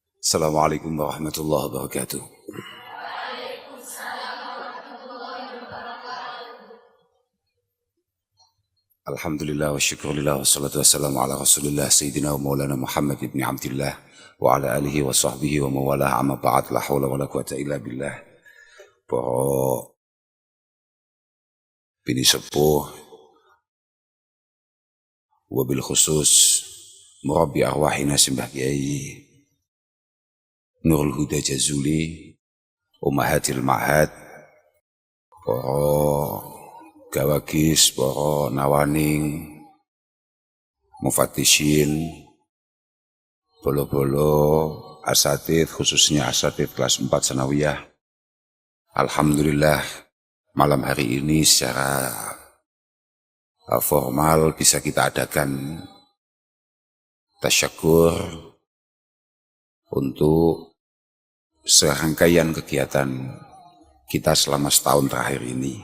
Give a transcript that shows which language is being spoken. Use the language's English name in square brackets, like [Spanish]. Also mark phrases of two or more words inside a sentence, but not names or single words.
[Arabic] السلام عليكم ورحمة الله وبركاته. الحمد لله والشكر لله والصلاة والسلام على رسول الله سيدنا ومولانا محمد بن عبد الله وعلى آله وصحبه وموالاه أما بعد لا حول ولا قوة إلا بالله. [Javanese] Para bini sepuh [Arabic] وبالخصوص مربي أرواحنا [Javanese] Simbah Kiai Nurul Huda Jazuli, [Arabic] أمهات المعهد, [Javanese] para gawagis, para nawaning, mufatishin, bolo-bolo, [Indonesian] asatid, khususnya asatid kelas 4 sanawiyah. Alhamdulillah, malam hari ini secara formal bisa kita adakan tasyakur untuk serangkaian kegiatan kita selama setahun terakhir ini.